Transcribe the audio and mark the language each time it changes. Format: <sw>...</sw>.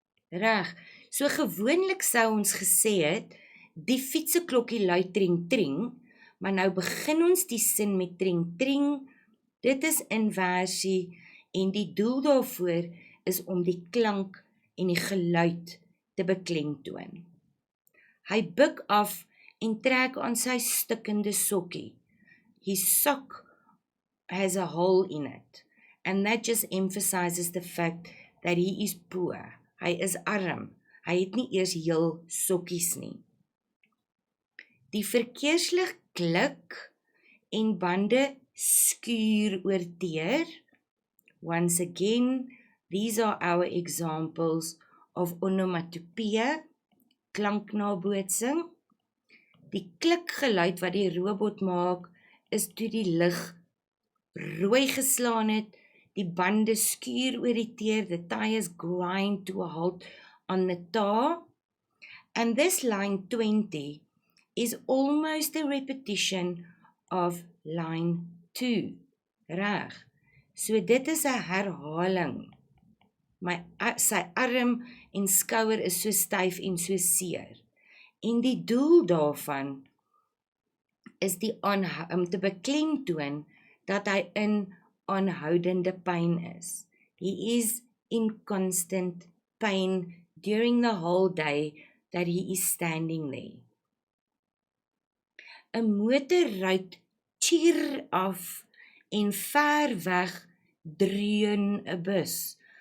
<af>Reg, so gewoonlik sou ons gesê het, die fietseklokkie lui tring tring, maar nou begin ons die sin met tring tring, dit is inversie, en die doel daarvoor is om die klank en die geluid te beklemtoon. Hy buig af en trek aan sy stikkende sokkie.</af> <en>His sock has a hole in it, and that just emphasizes the fact that he is poor.</en> <af>Hy is arm. Hy het nie eers heel sokkies nie. Die verkeerslig klik en bande skuur oor teer.</af> <en>Once again, these are our examples of onomatopoeia, klanknabootsing.</en> <af>Die klikgeluid wat die robot maak, is toe die lig rooi geslaan het, die bande skuur oor die teer,</af> <en>the tires grind to a halt on the tar. And this line 20 is almost a repetition of line 2.</en> <af>Reg. So dit is 'n herhaling. Sy arm en skouer is so styf en so seer. En die doel daarvan is om te beklemtoon dat hy in aanhoudende pyn is.</af> <en>He is in constant pain during the whole day that he is standing there.</en> <af>'n Motorruit cheer af en ver weg dreun 'n bus.</af>